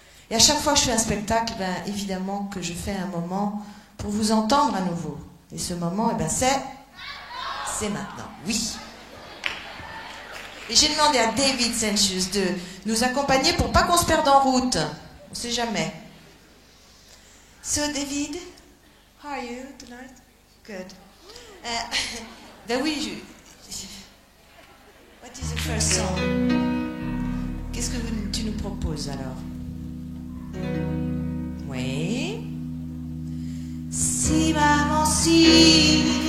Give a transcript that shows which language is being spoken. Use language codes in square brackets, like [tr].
[fr] Et à chaque fois que je fais un spectacle, ben, évidemment que je fais un moment pour vous entendre à nouveau. Et ce moment, eh ben, c'est maintenant, oui. Et j'ai demandé à David Sancius de nous accompagner pour pas qu'on se perde en route. On ne sait jamais. [en] So David, how are you tonight? Good. [fr] Ben oui, [en] what is the first song? [fr] Qu'est-ce que tu nous proposes alors? Oui. Si maman si.